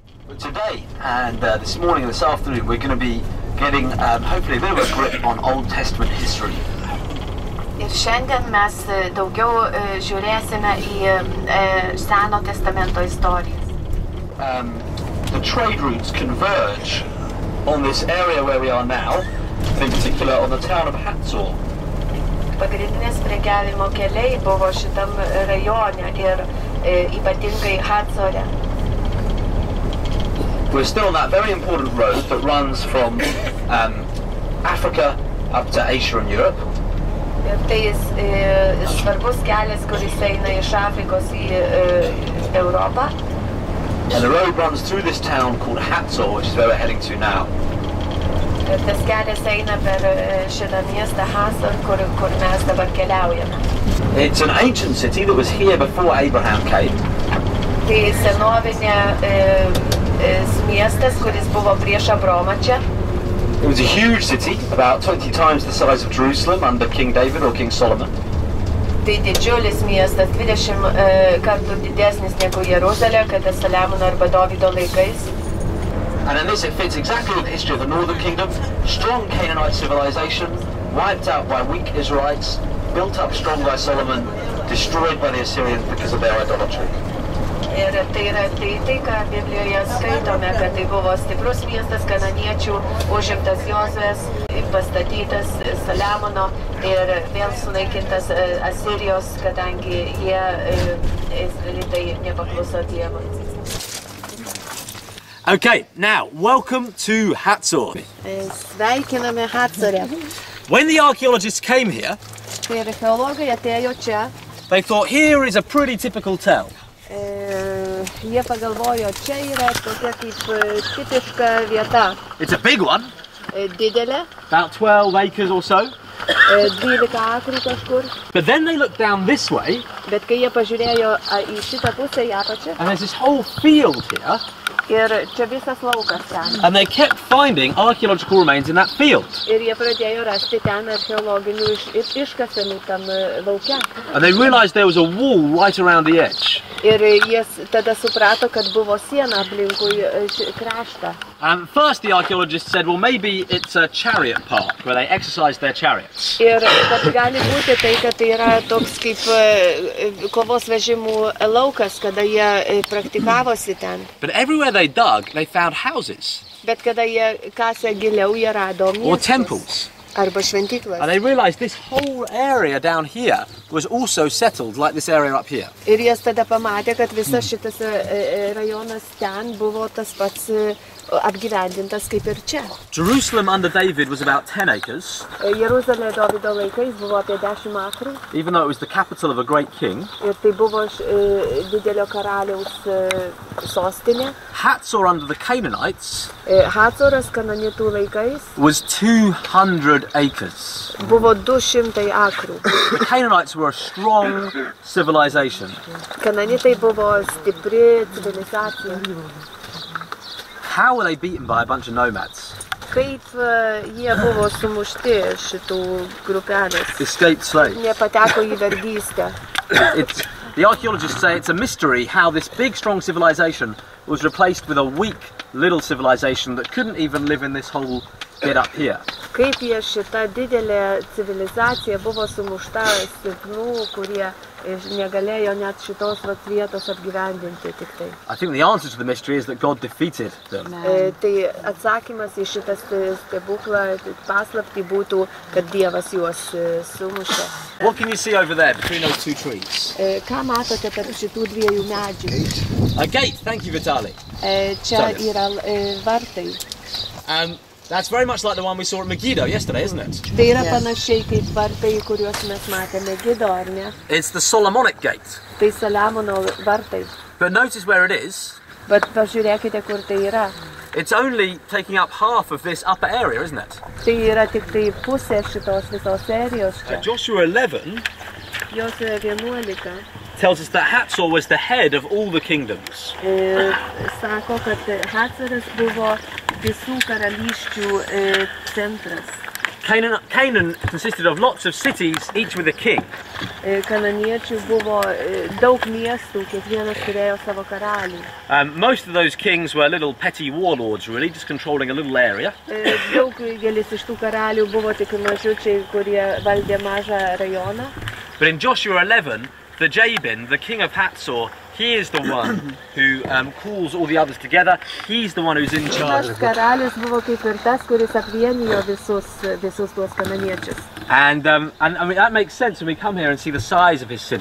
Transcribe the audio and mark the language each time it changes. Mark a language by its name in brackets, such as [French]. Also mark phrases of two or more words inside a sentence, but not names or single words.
[English] Today and this morning and this afternoon we're going to be getting hopefully a bit of a grip on Old Testament history. [Lithuanian] Ir šiandien mes daugiau žiūrėsime į Seno testamento istorijas. [English] The trade routes converge on this area where we are now, in particular on the town of Hazor. [Lithuanian] Pagrindinės prekiavimo keliai buvo šitam rajone ir ypatingai Hazore. [English] We're still on that very important road that runs from Africa up to Asia and Europe. [Lithuanian] Ir tai svarbus kelias, kuris eina iš Afrikos į Europą. [English] And the road runs through this town called Hazor, which is where we're heading to now. [Lithuanian] Ir tas kelias eina per šitą miestą Hazor, kur mes dabar keliaujame. [English] It's an ancient city that was here before Abraham came. [Lithuanian] Tai senovinė miestas, kuris buvo prieš Abromą čia. [English] It was a huge city, about 20 times the size of Jerusalem under King David or King Solomon. [Lithuanian] Tai didžiulis miestas, 20 kartų didesnis negu Jeruzalė, kada Saliamono arba Dovydo laikais. [English] And in this it fits exactly with the history of the northern kingdom. Strong Canaanite civilization, wiped out by weak Israelites, built up strong by Solomon, destroyed by the Assyrians because of their idolatry. [Lithuanian] Ir tai yra tai, ką Biblijoje skaitome, kad tai buvo stiprus miestas kananiečių, užimtas Jozuės, pastatytas Saliamono ir vėl sunaikintas Asirijos, kadangi jie Izraelitai nepakluso Dievui. [English] Okay, now, welcome to Hazor. [Lithuanian] Sveikiname Hazore. [English] When the archaeologists came here, [Lithuanian] Tai archeologai atėjo čia. [English] they thought here is a pretty typical tell. [Lithuanian] Jie pagalvojo, čia yra tokia kaip tipiška vieta. [English] It's a big one, [Lithuanian] Didelė, [English] about 12 acres or so. [Lithuanian] 12 akrų kažkur. [English] But then they looked down this way, [Lithuanian] Bet kai jie pažiūrėjo į šitą pusę, į apačią, [English] and there's this whole field here, [Lithuanian] ir čia visas laukas ten. [English] and they kept finding archaeological remains in that field. [Lithuanian] Ir jie pradėjo rasti ten archeologinių iškasenų tam lauke. [English] And they realised there was a wall right around the edge. [Lithuanian] Ir jie tada suprato, kad buvo siena aplinkui kraštą. [English] And first the archaeologists said, well, maybe it's a chariot park where they exercise their chariots. [Lithuanian] Ir kad gali būti tai, kad tai yra toks kaip kovos vežimų laukas, kada jie praktikavosi ten. [English] But everywhere they dug, they found houses [Lithuanian] Bet kada jie kasė giliau, jie rado [English] or [Lithuanian] miestus [English] temples. [Lithuanian] arba šventyklas. [English] And they realised this whole area down here was also settled like this area up here. [Lithuanian] Ir jie tada pamatė, kad visas šitas rajonas ten buvo tas pats apgyvendintas kaip ir čia. [English] Jerusalem under David was about 10 acres, [Lithuanian] Jeruzalė Dovydo laikais buvo apie 10 akrų [English] even though it was the capital of a great king. [Lithuanian] ir tai buvo didelio karaliaus sostinė. [English] Hazor under the Canaanites [Lithuanian] Hazoras kananitų laikais [English] was 200 acres. [Lithuanian] buvo 200 akrų. [English] The Canaanites were a strong civilization. [Lithuanian] Kananitai buvo stipri civilizacija. [English] How were they beaten by a bunch of nomads? [Lithuanian] Kaip jie buvo sumušti šitų grupelės. [English] Escaped slaves. [Lithuanian] Nepateko į vergystę. [English] The archaeologists say it's a mystery how this big, strong civilization was replaced with a weak, little civilization that couldn't even live in this whole bit up here. [Lithuanian] Kaip jie šita didelė civilizacija buvo sumušta silpnų, kurie negalėjo net šitos vietos apgyvendinti tik tai. [English] I think the answer to the mystery is that God defeated them. [Lithuanian] Tai atsakymas į šitą stebuklą, paslaptį būtų, kad Dievas juos sumušė. [English] What can you see over there between those two trees? [Lithuanian] Ką matote tarp šitų dviejų medžių? [English] A gate, thank you Vitaly. [Lithuanian] Čia yra vartai. [English] That's very much like the one we saw at Megiddo yesterday, isn't it? [Lithuanian] Tai yra panašiai kaip vartai, kuriuos mes matėme Megiddo, ar ne? [English] It's the Solomonic gate. [Lithuanian] Tai Saliamono vartai. [English] But notice where it is. [Lithuanian] Bet pažiūrėkite, kur tai yra. [English] It's only taking up half of this upper area, isn't it? [Lithuanian] Tai yra tik tai pusė šitos visos serijos čia. [English] Joshua 11 [Lithuanian] Josuė 11 [English] tells us that Hazor was the head of all the kingdoms. [Lithuanian] Sako, kad Hazoras buvo visų karalysčių centras. [English] Canaan consisted of lots of cities, each with a king. [Lithuanian] Kananiečių buvo daug miestų, kiekvienas turėjo savo karalių. [English] Most of those kings were little petty warlords, really, just controlling a little area. [Lithuanian] Daugelis iš tų karalių buvo tik mažučiai, kurie valdė mažą rajoną. [English] But in Joshua 11, the Jabin, the king of Hazor, he is the one who calls all the others together. He's the one who's in charge. [Lithuanian] Karalius buvo kaip ir tas, kuris apvienijo visus tuos kananiečius. [English] And I mean, that makes sense when we come here and see the size of his city.